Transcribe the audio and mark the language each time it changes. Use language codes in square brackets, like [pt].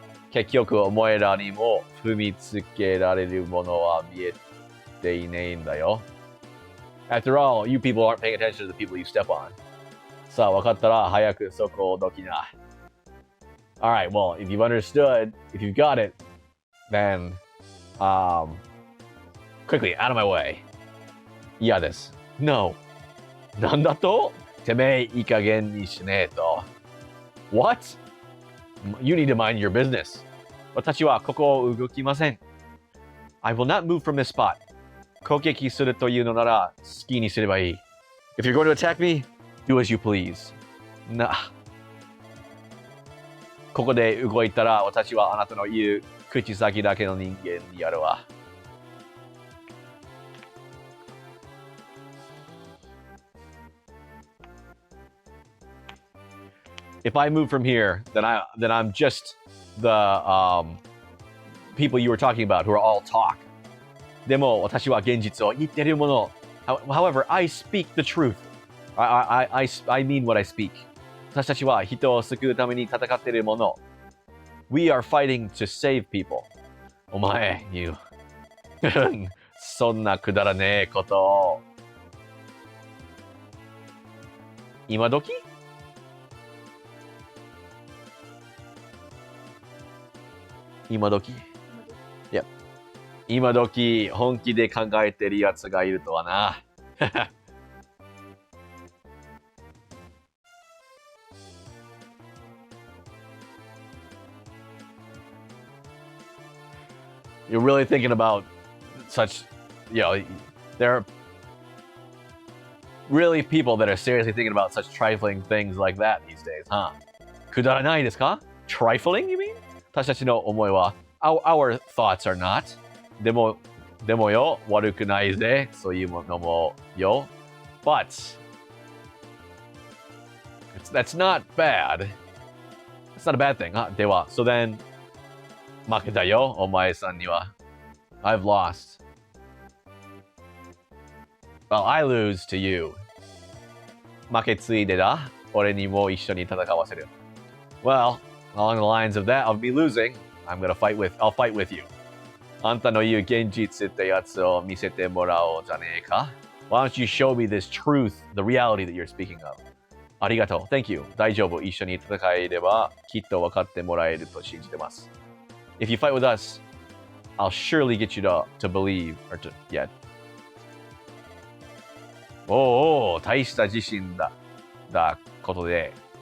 [ja] 結局、お前らにも踏みつけられるものは見えていないんだよ. [en] After all, you people aren't paying attention to the people you step on. [ja] さあ、わかったら早くそこをどきな. [en] Alright, well, if you've understood, if you've got it, then, quickly, out of my way. [ja] 嫌です.No. なんだと?てめえ、いい加減にしねえと.What? [en] You need to mind your business. [ja] 私はここを動きません. [en] I will not move from this spot. [ja] 攻撃するというのなら好きにすればいい. [en] If you're going to attack me, do as you please. Nah. [ja] ここで動いたら私はあなたの言う口先だけの人間にやるわ。 [en] If I move from here, then I'm just the people you were talking about who are all talk. [ja] でも私は現実を言っているもの。 [en] However, I speak the truth. I mean what I speak. [ja] 私たちは人を救うために戦っているもの。 [en] We are fighting to save people. [ja] お前、you. そんなくだらねえことを。今時今時 Yep. 今時本気で考えてるやつがいるとはな。 [en] You're really thinking about such, there are really people that are seriously thinking about such trifling things like that these days, huh? [ja] くだらないですか? [en] Trifling, you mean? [ja] 私たちの思いは [en] our thoughts are not. [ja] でもよ、悪くないぜ、そういうのもよ。 [en] But that's not bad. That's not a bad thing, huh? では、so then [ja] 負けたよ、お前さんには。 [en] I've lost. Well, I lose to you. [ja] 負けついでだ。俺にも一緒に戦わせる。 [en] Well, along the lines of that, of me losing, I'll fight with you. [ja] あんたの言う現実ってやつを見せてもらおうじゃねえか。 [en] Why don't you show me this truth, the reality that you're speaking of? [ja] ありがとう。 [en] Thank you. [ja] 大丈夫。一緒に戦えればきっと分かってもらえると信じてます。 [en] If you fight with us, I'll surely get you to believe, or to, yeah. [ja] おお、大した自信だことで。